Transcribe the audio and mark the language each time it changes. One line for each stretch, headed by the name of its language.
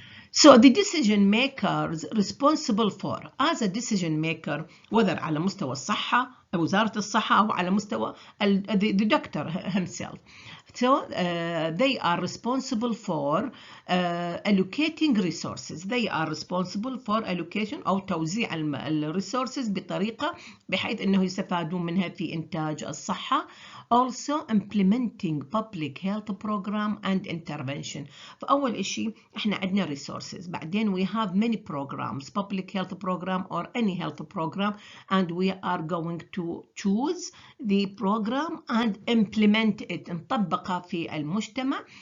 English: So the decision makers responsible for as a decision maker whether
Arabic: على مستوى الصحة أو وزارة الصحة أو على مستوى
English: the doctor himself. So they are responsible for allocating resources. They are responsible for allocation
Arabic: أو توزيع الريسورسز بطريقة بحيث أنه يستفادون منها في إنتاج الصحة.
English: Also implementing public health program and intervention.
Arabic: فأول إشي إحنا عندنا
English: resources
Arabic: بعدين
English: we have many programs public health program or any health program and we are going to choose the program and implement it
Arabic: نطبقها في المجتمع.